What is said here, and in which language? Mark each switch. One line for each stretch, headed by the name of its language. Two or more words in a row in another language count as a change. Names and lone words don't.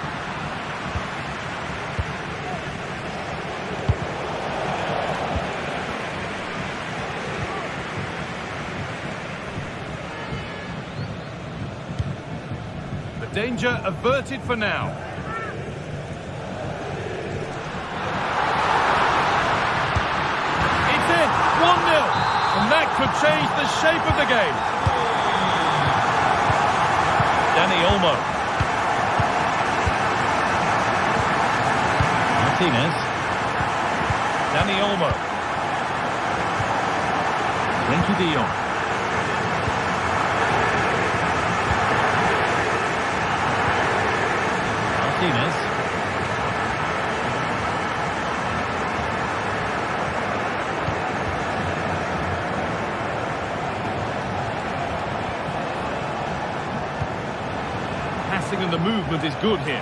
English: The danger averted for now. And that could change the shape of the game. Dani Olmo. Martinez. Dani Olmo. Frenkie de Jong. Martinez. And the movement is good here.